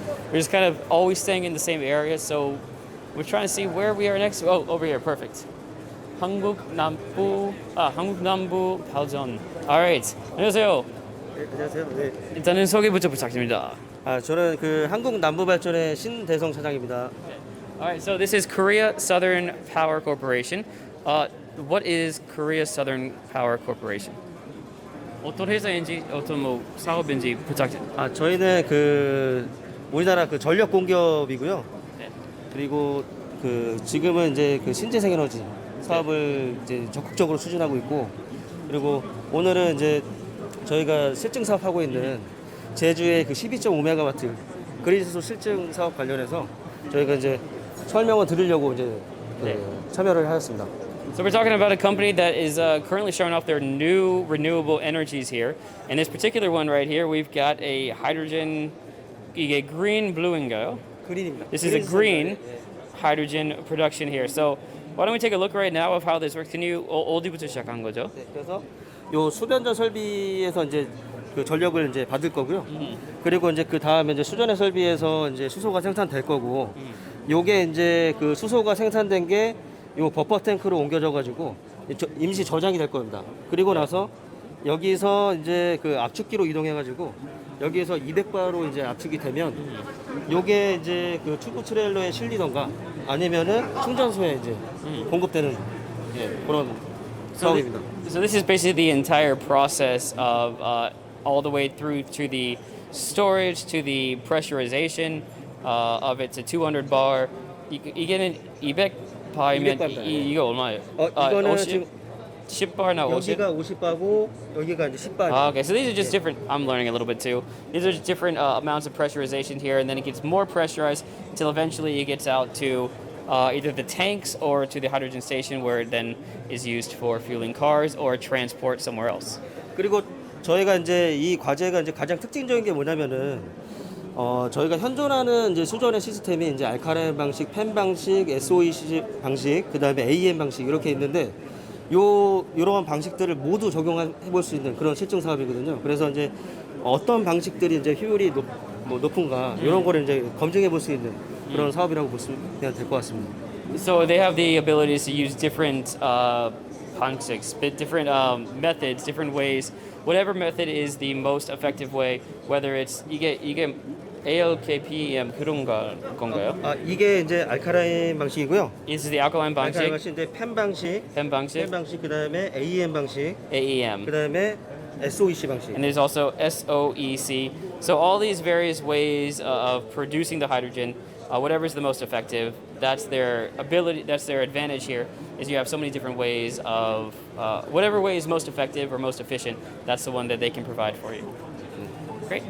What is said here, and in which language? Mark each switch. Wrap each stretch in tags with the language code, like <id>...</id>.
<en>We're just kind of always staying in the same area, so we're trying to see where we are next. Oh, over here, perfect. 한국 남부 발전. All right,</en> <ko>안녕하세요. 네, 안녕하세요. 네. 일단은 소개부터 부탁드립니다. 저는 그 한국 남부발전의 신대성 차장입니다.</ko> <en>All right, so this is Korea Southern Power Corporation. What is Korea Southern Power Corporation?</en> <ko>어떤 회사인지 어떤 뭐 사업인지 부탁드립니다. 저희는 그 우리나라 그 전력 공기업이고요. 네. 그리고 그 지금은 이제 그 신재생 에너지 사업을 이제 적극적으로 추진하고 있고, 그리고 오늘은 이제 저희가 실증 사업하고 있는 제주의 그 12.5메가와트 그린수소 실증 사업 관련해서 저희가 이제 설명을 드리려고 이제 참여를 하였습니다.</ko> <en>So we're talking about a company that is currently showing off their new renewable energies here. And this particular one right here, we've got a hydrogen,</en> <ko>이게 green blu인가요? 그린입니다.</ko> <en>This is a green hydrogen production here. So why don't we take a look right now of how this works? Can you</en> <ko>어디부터 시작한 거죠? 네, 그래서 요 수변전 설비에서 이제 그 전력을 이제 받을 거고요. 그리고 이제 그 다음에 이제 수전의 설비에서 이제 수소가 생산될 거고, 요게 이제 그 수소가 생산된 게 요 버퍼 탱크로 옮겨져 가지고 임시 저장이 될 겁니다. 그리고 나서 여기서 이제 그 압축기로 이동해 가지고 여기에서 200바로 이제 압축이 되면 요게 이제 그 튜브 트레일러에 실리던가 아니면은 충전소에 이제 공급되는 그런 사업입니다.</ko> <en>So this is basically the entire process of all the way through to the storage, to the pressurization of it to 200 bar.</en> <ko>이게는 200바이면 이거 얼마예요? 이거는 지금 10바나 50? 여기가 50바고 여기가 이제 10바.</ko> <en>Okay, so these are just different. I'm learning a little bit too. These are just different amounts of pressurization here, and then it gets more pressurized until eventually it gets out to either the tanks or to the hydrogen station, where it then is used for fueling cars or transport somewhere else.</en> <ko>그리고 저희가 이제 이 과제가 이제 가장 특징적인 게 뭐냐면은 저희가 현존하는 이제 수전의 시스템이 이제 알카라인 방식, 펜 방식, SOEC 방식, 그다음에 AEM 방식 이렇게 있는데 이러한 방식들을 모두 적용해 볼 수 있는 그런 실증 사업이거든요. 그래서 이제 어떤 방식들이 이제 효율이 높은가 이런 거를 이제 검증해 볼 수 있는 그런 사업이라고 보시면 될 것 같습니다.</ko> <en>So they have the abilities to use different 방식s, different methods, different ways. Whatever method is the most effective way, whether it's</en> <ko>이게 ALKPM 그런 건가요? 이게 이제 알카라인 방식이고요.</ko> <en>This is the alkaline 방식.</en> <ko>알카라인 방식인데 펜 방식, 그다음에 AEM 방식, 그다음에 SOEC 방식.</ko> <en>And there's also SOEC. So all these various ways of producing the hydrogen, whatever is the most effective, that's their ability, that's their advantage here, is you have so many different ways of, whatever way is most effective or most efficient, that's the one that they can provide for you. Great.</en>